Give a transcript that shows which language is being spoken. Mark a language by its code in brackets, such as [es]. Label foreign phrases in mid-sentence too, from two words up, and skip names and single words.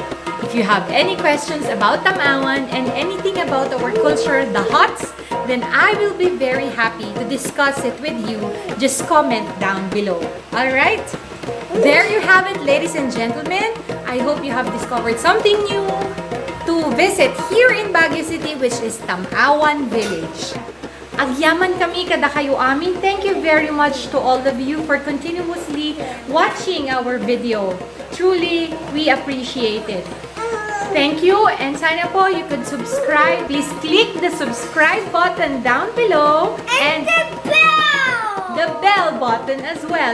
[en] If you have any questions about Tam-awan and anything about our culture, the huts, then I will be very happy to discuss it with you. Just comment down below. Alright? There you have it, ladies and gentlemen. I hope you have discovered something new to visit here in Baguio City, which is Tam-awan Village. [ilo] Agyaman kami kada kayo amin. [en] Thank you very much to all of you for continuously watching our video. Truly, we appreciate it. Thank you, and [tl] sana po [en] you could subscribe. Please click the subscribe button down below and the bell button as well.